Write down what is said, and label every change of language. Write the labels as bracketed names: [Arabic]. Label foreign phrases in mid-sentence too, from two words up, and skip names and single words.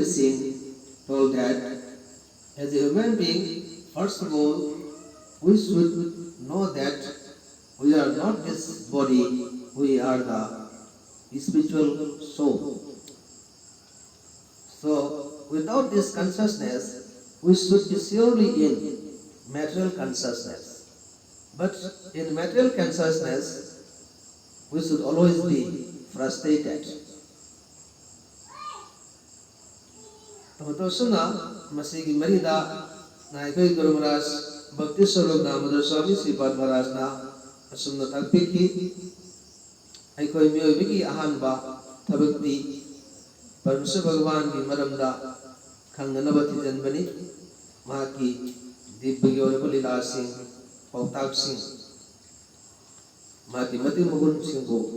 [English] Singh, told that as a human being, first of all, we should know that we are not this body, we are the spiritual soul. So without this consciousness, we should be surely in material consciousness. But in material consciousness, we should always be frustrated. [Manipuri] Tamatosuna masigi marida na ikoi Guru Maharaj Bhakti Swarup Damodar Swami Sripad Maharaj na asumna takpiki ikoi miyoibigi ahanba thabakti Parmeshwar Bhagavan ki maramda khanganaba thijanbani mahaki dibya oiba lila sing pautak sing mahaki mati magun singbo